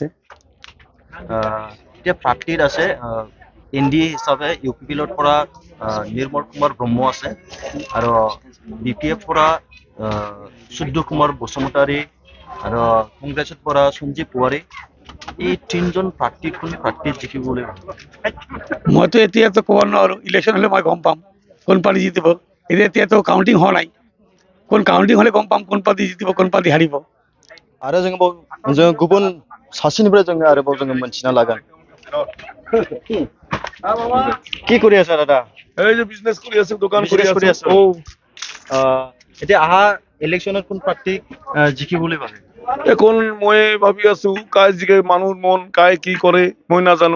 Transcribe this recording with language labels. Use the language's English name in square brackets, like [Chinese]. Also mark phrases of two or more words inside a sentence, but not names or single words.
[Assamese] এতিয়া প্ৰাৰ্থীত আছে এনডিএ হিচাপে ইউপিপিএলৰ পৰা নিৰ্মল কুমাৰ ব্ৰহ্ম আছে, আৰু বিপিএফ পৰা চুদ্দু কুমাৰ বসুমতাৰী, আৰু কংগ্ৰেছৰ পৰা সঞ্জীৱ পোৱাৰী। এই তিনিজন প্ৰাৰ্থী কোন প্ৰাৰ্থী জিকিবলৈ? মইতো এতিয়াতো ক'ব নোৱাৰোঁ, ইলেকশ্যন হ'লে মই গম পাম কোন পাৰ্টি জিতিব। এতিয়াতো কাউণ্টিং হোৱা নাই, কাউণ্টিং হ'লে গম পাম কোন পাৰ্টি জিতিব, কোন পাৰ্টি হাৰিব। [Bodo] आरो जों गुबुन सासेनिफ्राय जोङो आरोबाव जोङो मोनथिना लागोन। [Assamese] কি কৰি আছা দাদা? এই যে বিজনেছ কৰি আছো, দোকান কৰি আছো। এতিয়া আহা ইলেকশ্যনত কোন প্ৰাৰ্থীক জিকিবলৈ ভাবে? এখন মই ভাবি আছো কাই জিকে, মানুহৰ মন কাই কি কৰে মই নাজানো।